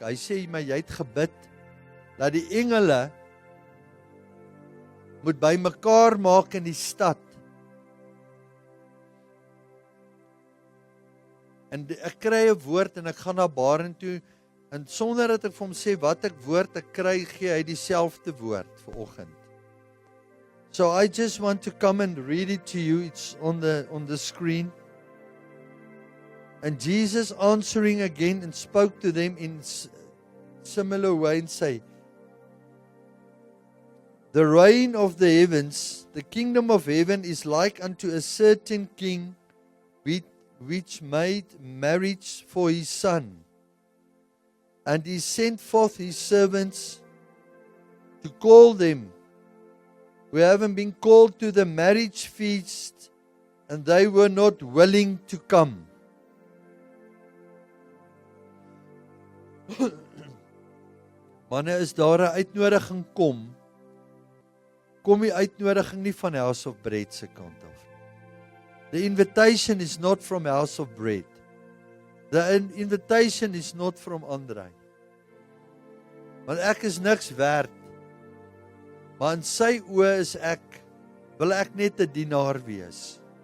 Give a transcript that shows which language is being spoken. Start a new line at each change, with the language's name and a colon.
Afrikaans: Hy sê my, jy het gebid dat die engele moet by mekaar maak in die stad. En ek kry 'n woord en ek gaan na Barend toe en sonder dat ek vir hom sê wat ek woord ek kry, gee hy dieselfde woord vanoggend.
English: So I just want to come and read it to you. It's on the screen. And Jesus answering again and spoke to them in similar way and say, the reign of the heavens, the kingdom of heaven is like unto a certain king which made marriage for his son. And he sent forth his servants to call them who haven't been called to the marriage feast, and they were not willing to come.
Afrikaans: Manne, is daar 'n uitnodiging kom die uitnodiging nie van House of Bread se kant af.
English: The invitation is not from House of Bread. The invitation is not from Andrei.
Afrikaans: Want ek is niks werd. Maar in sy oë wil ek net 'n dienaar wees.